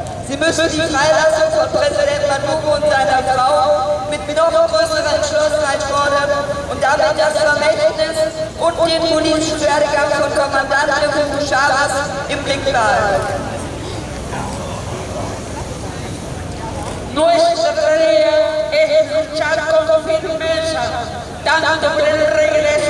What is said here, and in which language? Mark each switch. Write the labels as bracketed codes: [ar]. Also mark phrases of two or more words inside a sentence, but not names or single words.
[de] Sie müssen die Freilassung von Präsident Maduro und seiner Frau mit noch größerer Entschlossenheit fordern und damit das Vermächtnis und den politischen Werdegang von Kommandante Hugo Chávez im Blick behalten. [es] Nuestra tarea es luchar con firmeza, tanto por el regreso